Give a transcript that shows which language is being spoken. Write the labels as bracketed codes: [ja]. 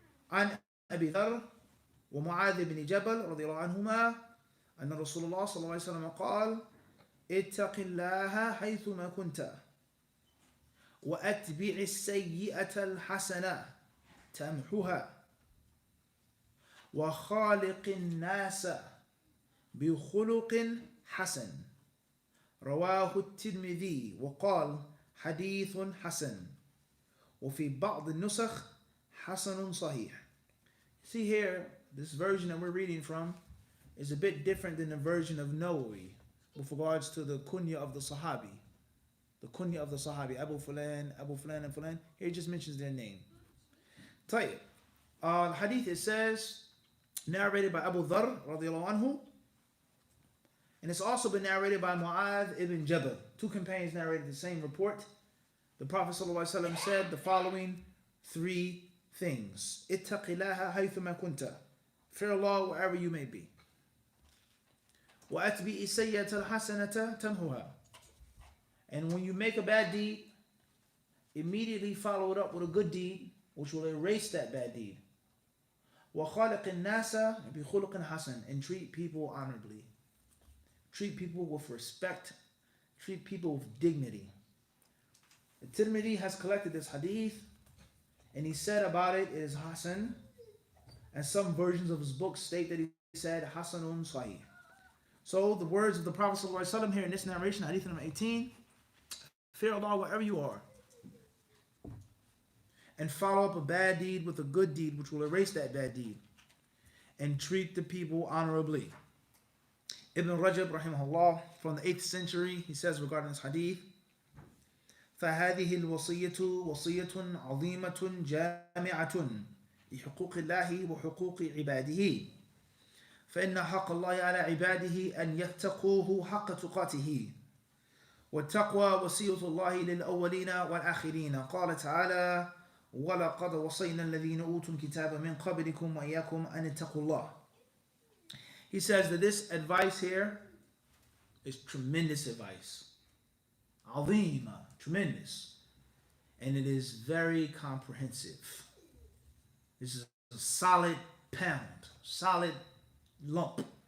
[ar] عن أبي ذر ومعاذ بن جبل رضي الله عنهما أن رسول الله صلى الله عليه وسلم قال اتق الله حيثما كنت وأتبع السيئة الحسنة تمحها وخالق الناس بخلق حسن. رواه الترمذي وقال حديث حسن وفي بعض النسخ حسن صحيح. [en] See here, this version that we're reading from is a bit different than the version of Nawawi with regards to the kunya of the Sahabi. The kunya of the Sahabi, Abu Fulan, and Fulan. Here he just mentions their name. [ar] طيب. [en] The hadith, it says, narrated by Abu Dharr radiallahu anhu, and it's also been narrated by Mu'adh ibn Jabal. Two companions narrated the same report. The Prophet ﷺ said the following three things. [ar] اتق الله حيثما كنت. [en] Fear Allah wherever you may be. [ar] وأتبع السيئة الحسنة تمحها. [en] And when you make a bad deed, immediately follow it up with a good deed, which will erase that bad deed. [ar] وَخَالِقِ النَّاسَ بِخُلُقٍ حَسَنٍ. [en] And treat people honorably. Treat people with respect. Treat people with dignity. The Tirmidhi has collected this hadith, and he said about it is Hasan, and some versions of his book state that he said Hasanun Sahih. So the words of the Prophet ﷺ here in this narration, hadith number 18, fear Allah wherever you are, and follow up a bad deed with a good deed which will erase that bad deed, and treat the people honorably. Ibn Rajab rahimahullah from the 8th century, he says regarding this hadith, [ar] فهذه الوصية وصية عظيمة جامعة لحقوق الله وحقوق عباده فإن حق الله على عباده أن يتقوه حق تقاته والتقوى وصية الله للأولين والآخرين قال تعالى وَلَقَدْ وَصَيْنَا الَّذِينَ أُوتُوا الْكِتَابَ مِنْ قَبْلِكُمْ وَإِيَّاكُمْ أَنِ اتَّقُوا اللَّهَ. [en] He says that this advice here is tremendous advice. عظيمة, tremendous. And it is very comprehensive. This is a solid pound, solid lump.